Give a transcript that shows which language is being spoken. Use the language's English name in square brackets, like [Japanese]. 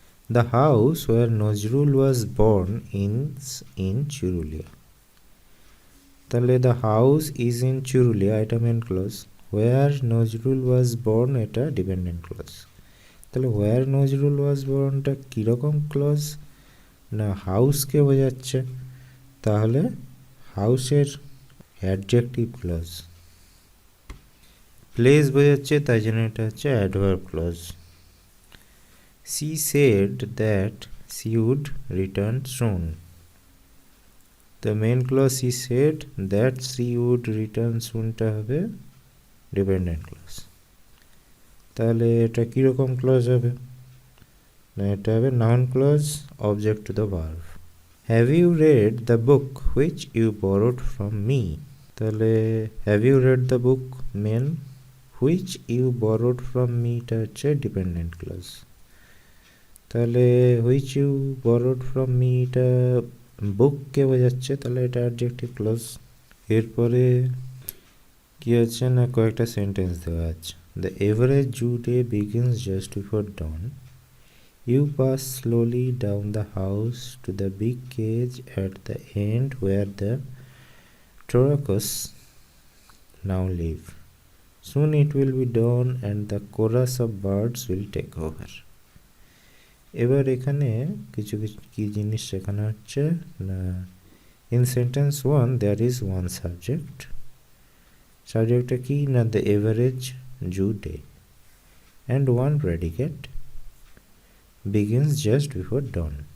[English] The house where Nazrul was born is in Churulia. [Bangla] তাহলে [English] the house is in Churulia, [Bangla] এটা main clause. [English] where Nazrul was born, [Bangla] এটা dependent clause. তাহলে [English] where Nazrul was born [Bangla] টা কীরকম clause? না, হাউসকে বোঝাচ্ছে, তাহলে হাউসের অ্যাডজেক্টিভ ক্লজ। প্লেস বোঝাচ্ছে, তাই জন্য এটা হচ্ছে adverb clause. [English] She said that she would return soon. The main clause she said that she would return soon [Bangla] টা হবে ডিপেন্ডেন্ট ক্লজ। তাহলে এটা কীরকম ক্লজ হবে? না, এটা হবে noun clause, [English] Object to the verb. Have you read the book which you borrowed from me? তাহলে have you read the book মেন, which you borrowed from মিটা [Bangla] হচ্ছে ডিপেন্ডেন্ট ক্লজ। তাহলে [English] which you borrowed from me [Bangla] এটা বুককে বোঝাচ্ছে, তাহলে এটা adjective clause. এরপরে কী আছে না, কয়েকটা সেন্টেন্স দেওয়া আছে। [English] The average zoo day begins just before dawn. You pass slowly down the house to the big cage at the end where the trucks now live. Soon it will be dawn and the chorus of birds will take over. [Bangla] এবার এখানে কিছু কিছু কী জিনিস শেখানো হচ্ছে না, [English] In sentence 1 there is one subject. [Bangla] সাবজেক্টটা কি না, [English] The average zoo day, and one predicate, begins just before dawn.